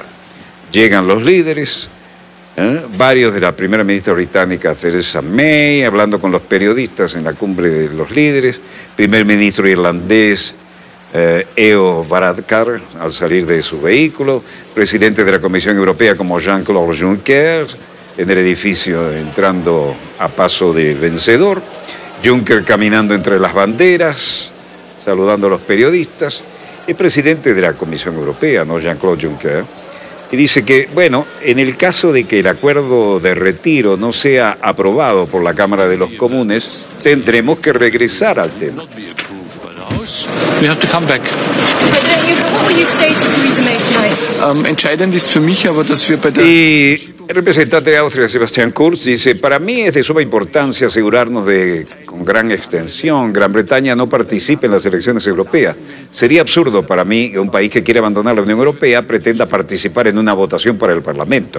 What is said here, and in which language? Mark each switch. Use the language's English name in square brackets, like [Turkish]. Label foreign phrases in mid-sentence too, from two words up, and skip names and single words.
[Spanish] Llegan los líderes, varios de la primera ministra británica Theresa May, hablando con los periodistas en la cumbre de los líderes, primer ministro irlandés Leo Varadkar al salir de su vehículo, presidente de la Comisión Europea como Jean-Claude Juncker en el edificio entrando a paso de vencedor, Juncker caminando entre las banderas, saludando a los periodistas, el presidente de la Comisión Europea, ¿no? Jean-Claude Juncker, y dice que, bueno, en el caso de que el acuerdo de retiro no sea aprobado por la Cámara de los Comunes, tendremos que regresar al tema. [English] We have to come back. [German] Entscheidend ist für mich aber, dass wir bei der... [Spanish] Y el representante de Austria, Sebastian Kurz, dice, para mí es de suma importancia asegurarnos de, con gran extensión, Gran Bretaña no participe en las elecciones europeas. Sería absurdo para mí que un país que quiere abandonar la Unión Europea pretenda participar en una votación para el Parlamento.